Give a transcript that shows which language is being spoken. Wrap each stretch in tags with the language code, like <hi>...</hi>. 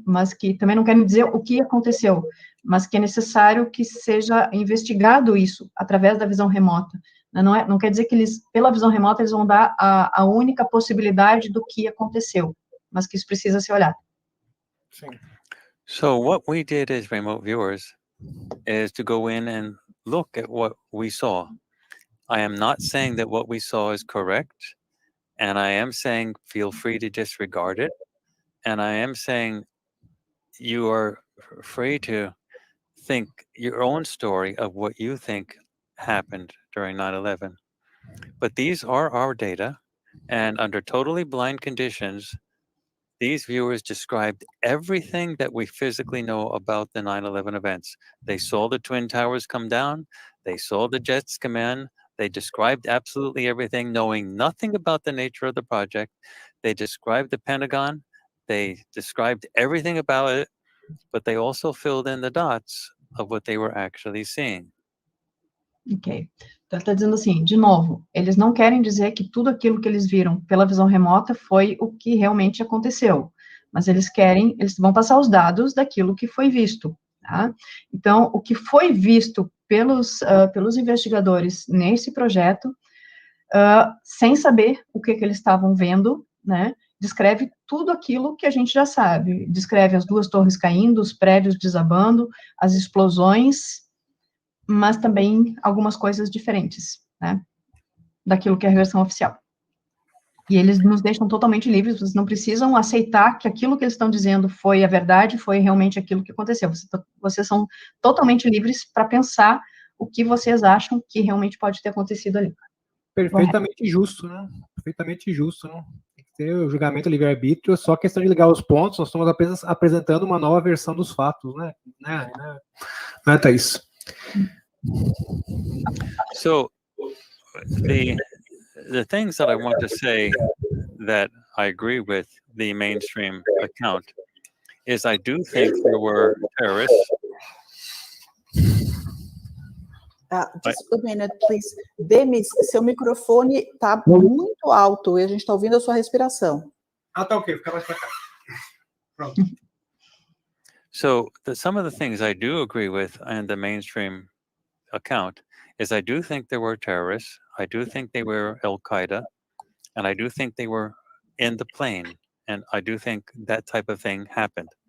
<pt>Mas que também não querem dizer o que aconteceu, mas que é necessário que seja investigado isso através da visão remota. Não quer dizer que eles, pela visão remota, eles vão dar a única possibilidade do que aconteceu, mas que isso precisa ser olhado. Sim.</pt> <en>So what we did as remote viewers is to go in and look at what we saw. I am not saying that what we saw is correct, and I am saying feel free to disregard it, and I am saying you are free to think your own story of what you think happened during 9/11. But these are our data, and under totally blind conditions, these viewers described everything that we physically know about the 9/11 events. They saw the Twin Towers come down, they saw the jets come in, they described absolutely everything, knowing nothing about the nature of the project. They described the Pentagon, they described everything about it, but they also filled in the dots of what they were actually seeing.</en> <pt>Ok. Então, ele está dizendo assim, de novo, eles não querem dizer que tudo aquilo que eles viram pela visão remota foi o que realmente aconteceu, mas eles vão passar os dados daquilo que foi visto, tá? Então, o que foi visto pelos investigadores nesse projeto, sem saber o que eles estavam vendo, né, descreve tudo aquilo que a gente já sabe, descreve as 2 torres caindo, os prédios desabando, as explosões, mas também algumas coisas diferentes, né, daquilo que é a versão oficial. E eles nos deixam totalmente livres, vocês não precisam aceitar que aquilo que eles estão dizendo foi a verdade, foi realmente aquilo que aconteceu. Vocês são totalmente livres para pensar o que vocês acham que realmente pode ter acontecido ali. Perfeitamente justo, né? Perfeitamente justo, né? Tem que ter o julgamento livre-arbítrio, só questão de ligar os pontos, nós estamos apenas apresentando uma nova versão dos fatos, né? Né, Taís?</pt> <en>So the things that I want to say that I agree with the mainstream account is I do think there were terrorists. Just a minute, please.</en> <pt>Demis, seu microfone está muito alto e a gente está ouvindo a sua respiração. Tá ok, fica mais para cá. Pronto.</pt> <en>So some of the things I do agree with in the mainstream account is I do think there were terrorists. I do think they were Al-Qaeda, and I do think they were in the plane, and I do think that type of thing happened.</en>